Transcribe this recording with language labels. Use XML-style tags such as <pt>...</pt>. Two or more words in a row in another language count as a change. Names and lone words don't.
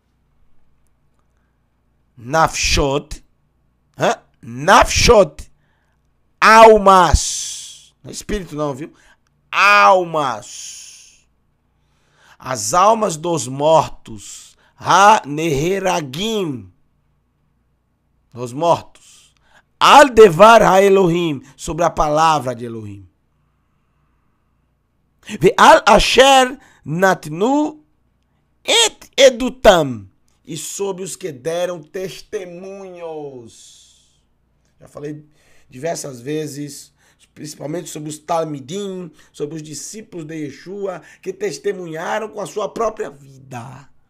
<he>נפשות. נפשות.</he> <pt>Almas. Não é espírito não, viu? Almas. As almas dos mortos. Ha-neheragim. Dos mortos.</pt> <he>על דבר האלהים.</he> <pt>Sobre a palavra de Elohim.</pt> <he>ועל אשר נתנו את עדותם.</he> <pt>E sobre os que deram testemunhos. Já falei diversas vezes, principalmente sobre os Talmidim, sobre os discípulos de Yeshua, que testemunharam com a sua própria vida.</pt>